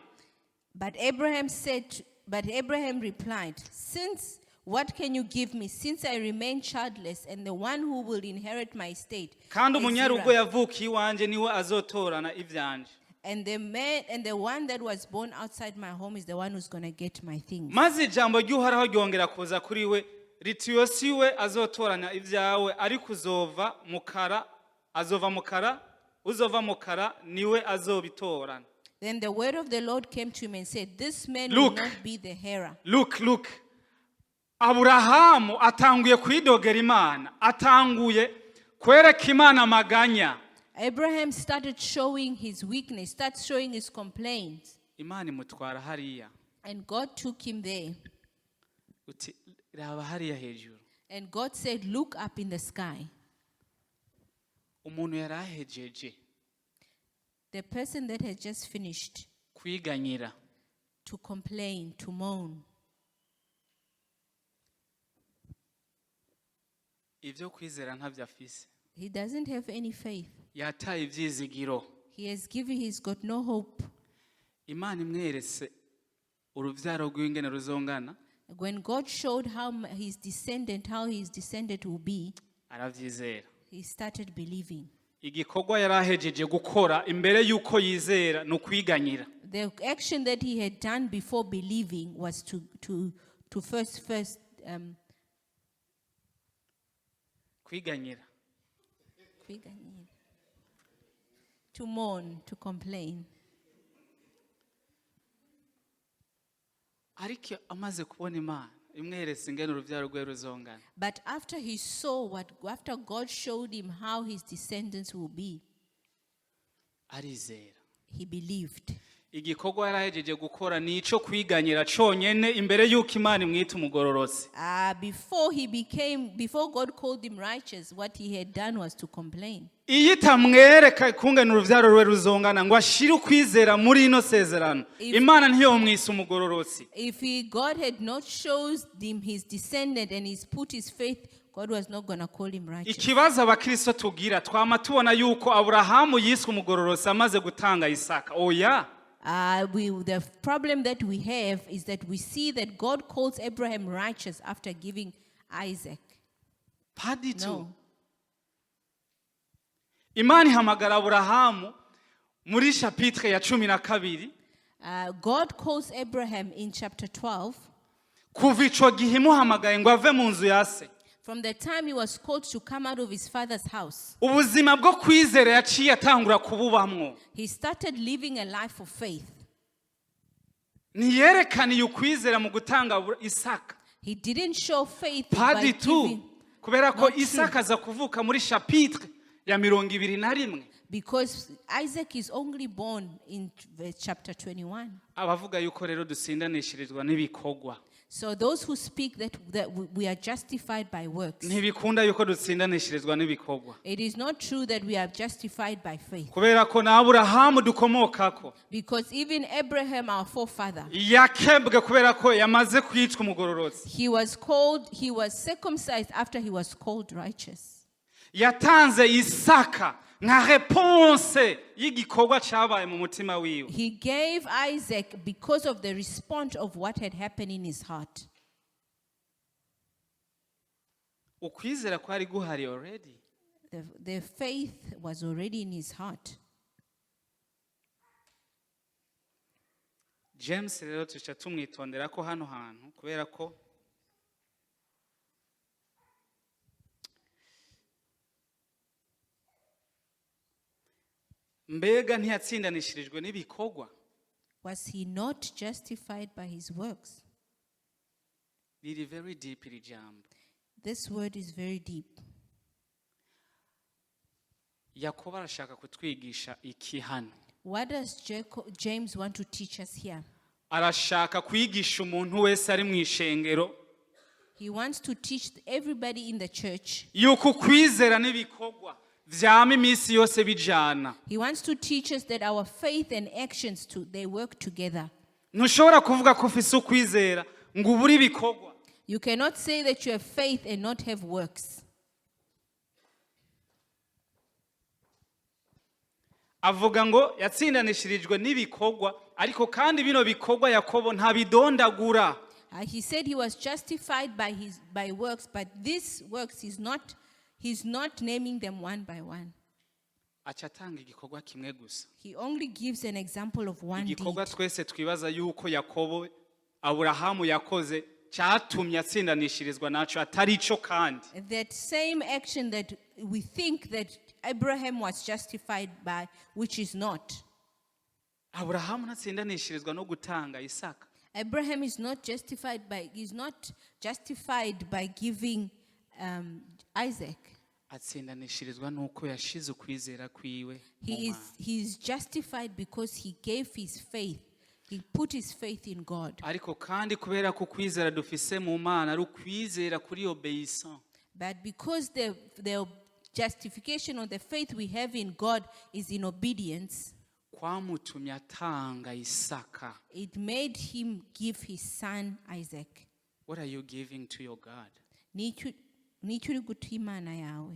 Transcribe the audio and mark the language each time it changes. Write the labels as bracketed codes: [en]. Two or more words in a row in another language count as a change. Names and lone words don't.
[en] But Abraham replied, what can you give me since I remain childless and the one who will inherit my estate? [rn] Kandi umunyarugo yavukiye iwanje niwe azotorana ivyanje. [en] And the one that was born outside my home is the one who's going to get my things. [rn] Maze ijambo ry'Uhoraho ryongera kuza kuri we riti, yosiwe azotorana ivyawe ariko uzova mukara niwe azobitorana. [en] Then the word of the Lord came to him and said, this man will not be the heir. Look. [rn] Aburahamu atanguye kwidogera Imana, atanguye kwereka Imana maganya. [en] Abraham started showing his weakness, started showing his complaints. [rn] Imana imutwara hariya. [en] And God took him there. [rn] Uti raba hariya hejuru. [en] And God said, look up in the sky. [rn] Umuntu yarahejeje. [en] The person that has just finished [rn] kwiganyira. [en] To complain, to moan. [rn] Ivyo kwizera ntavyo afise. [en] He doesn't have any faith. [rn] Yataye ivyizigiro. [en] He's got no hope. [rn] Imana imweretse uruvyaro rw'ingene ruzongana. [en] When God showed how his descendant will be, [rn] aravyizera. [en] He started believing. [rn] Igikorwa yarahejeje gukora imbere yuko yizera no kwiganyira. [en] The action that he had done before believing was to first [rn] kwiganyira. [en] To mourn, to complain. [rn] Ariko amaze kubona Imana. imweretse ingene urubyaro rwe ruzongana. [en] But after he saw after God showed him how his descendants will be, [rn] Arizera. [en] he believed. [rn] Igikorwa yarahejeje gukora nico kwiganyira conyene imbere yuko Imana imwita umugororotsi. [en] Before God called him righteous, what he had done was to complain. [rn] Iyo itamwereka kungana urubyaro rwe ruzongana ngo ashire ukwizera muri ino sezerano, Imana ntiyomwisa umugororotsi. [en] If God had not showed him his descendant and he's put his faith, God was not going to call him righteous. [rn] Ikibazo abakristo tugira twama tubona yuko Aburahamu yiswe umugororotsi amaze gutanga Isaka. Oya. [en] The problem that we have is that we see that God calls Abraham righteous after giving Isaac. [fr] Paditu. [en] No. [rn] Imana ihamagara Aburahamu muri chapitre ya 12. [en] God calls Abraham in chapter 12. [rn] Kuva ico gihe imuhamagaye ngo ave mu nzu ya se. [en] From the time he was called to come out of his father's house, [rn] Ubuzima bwo kwizera yaciye atangura kububamwo. [en] he started living a life of faith. [rn] Niyerekaniye ukwizera mu gutanga Isaka. [en] He didn't show faith by [fr] Paditu. [en] giving, [rn] Kubera ko [en] Not true. [rn] Isaka aza kuvuka muri chapitre ya 21. [en] because Isaac is only born in chapter 21. [rn] Abavuga yuko rero dusindanishirizwa n'ibikorwa. [en] So those who speak that we are justified by works, [rn] Ntibikunda yuko dutsindanishirizwa n'ibikorwa. [en] it is not true that we are justified by faith. [rn] Kubera ko na Aburahamu dukomokako [en] Because even Abraham, our forefather, [rn] yakebwe kubera ko yamaze kwicwa umugororotsi. [en] he was circumcised after he was called righteous. [rn] Yatanze Isaka nka réponse y'igikorwa cyabaye mu mutima wiwe. [en] He gave Isaac because of the response of what had happened in his heart. [rn] Ukwizera kwari guhari already. [en] The faith was already in his heart. [rn] James rero tuca tumwitondera ko hano hantu kubera ko mbega ntiyatsindanishirijwe n'ibikorwa. [en] Was he not justified by his works? [rn] Riri [en] very deep [rn] iri jambo. [en] This word is very deep. [rn] Yakobo arashaka kutwigisha iki hano. [en] What does James want to teach us here? [rn] Arashaka kwigisha umuntu wese ari mu ishengero [en] He wants to teach everybody in the church. [rn] yuko kwizera n'ibikorwa vyama iminsi yose bijana. [en] He wants to teach us that our faith and actions they work together. [rn] Ntushobora kuvuga ko ufise ukwizera ngo ubure ibikorwa. [en] You cannot say that you have faith and not have works. [rn] Avuga ngo yatsindanishirijwe n'ibikorwa ariko kandi bino bikorwa Yakobo ntabidondagura. [en] He said he was justified by works, but these works he's not naming them one by one. [rn] Acatanga igikorwa kimwe gusa. [en] He only gives an example of one deed. [rn] Igikorwa twese twibaza yuko Yakobo Aburahamu yakoze cyatumye atsindanishirizwa naco atari ico kandi. [en] That same action that we think that Abraham was justified by, which is not. [rn] Aburahamu natsindanishirizwa no gutanga Isaka. [en] Abraham is not justified by giving Isaac. [rn] Atsindanishirizwa nuko yashize ukwizera kwiwe. [en] He is justified because he gave his faith. He put his faith in God. [rn] Ariko kandi kubera ko kwizera dufise mu Mana ari ukwizera kuri obeissant. [en] But because the justification or the faith we have in God is in obedience, [rn] Kwamutumye atanga Isaka. [en] it made him give his son Isaac. What are you giving to your God? [rn] Nicyo guta Imana yawe.